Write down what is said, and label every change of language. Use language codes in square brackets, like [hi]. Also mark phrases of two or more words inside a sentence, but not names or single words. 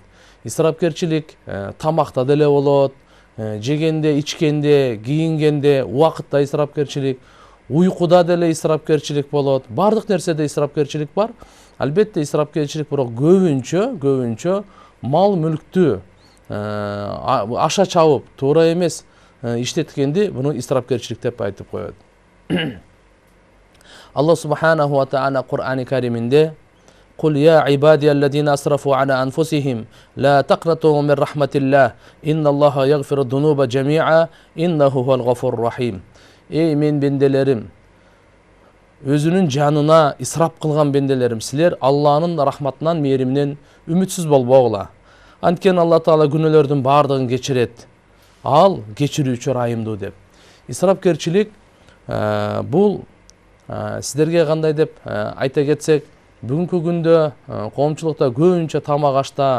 [ky] Исрапкерчилик тамакта деле болот, жегенде, ичкенде, кийингенде, убакытта исрапкерчилик, уйкуда деле исрапкерчилик болот. Бардык нерседе исрапкерчилик бар. Албетте исрапкерчилик бирок көбүнчө мал мүлктү аша чабып, туура эмес иштеткенди буну исрапкерчилик деп айтып коет. [ar] الله سبحانه وتعالى [ky] Кур'ани Кариминде [ar] «قل يا عبادي الذين أسرفوا على أنفسهم، لا تقنطوا من رحمة الله، إن الله يغفر الذنوب جميعا، إنه هو الغفور الرحيم». [ky] Эй мен бенделерим, өзүнүн жанына исрап кылган бенделерим, силер Аллахнын рахматынан, мээриминен үмүтсүз болбогула. Анткени Алла Таала күнөөлөрдүн бардыгын кечирет. Ал кечирүүчү райымдуу деп. Исрапкерчилик бул сиздерге кандай деп айта кетсек, бүгүнкү күндө коомчулукта көбүнчө тамак ашта,